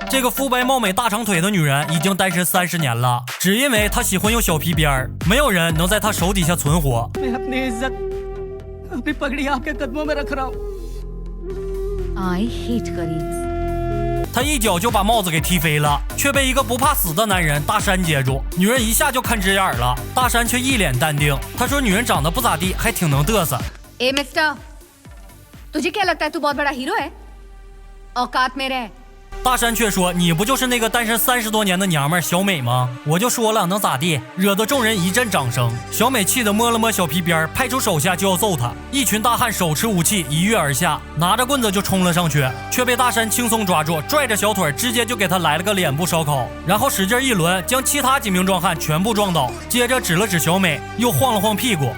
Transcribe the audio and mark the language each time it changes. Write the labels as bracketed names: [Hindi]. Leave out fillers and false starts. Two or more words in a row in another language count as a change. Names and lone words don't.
[Chinese] 这个肤白貌美大长腿的女人已经单身30年了，只因为她喜欢用小皮鞭儿，没有人能在她手底下存活。 [English] I hate colleagues。 [Chinese] 他一脚就把帽子给踢飞了，却被一个不怕死的男人大山接住。女人一下就看直眼了，大山却一脸淡定。他说女人长得不咋地，还挺能嘚瑟。 [Hindi] ए मिस्टर, तुझे क्या लगता है तू बहुत बड़ा हीरो है? औकात में रह। [Chinese] 大山却说你不就是那个单身30多年的娘们小美吗？我就说了能咋地，惹得众人一阵掌声。小美气得摸了摸小皮鞭，派出手下就要揍他。一群大汉手持武器一跃而下，拿着棍子就冲了上去，却被大山轻松抓住，拽着小腿直接就给他来了个脸部烧烤，然后使劲一抡，将其他几名壮汉全部撞倒，接着指了指小美，又晃了晃屁股。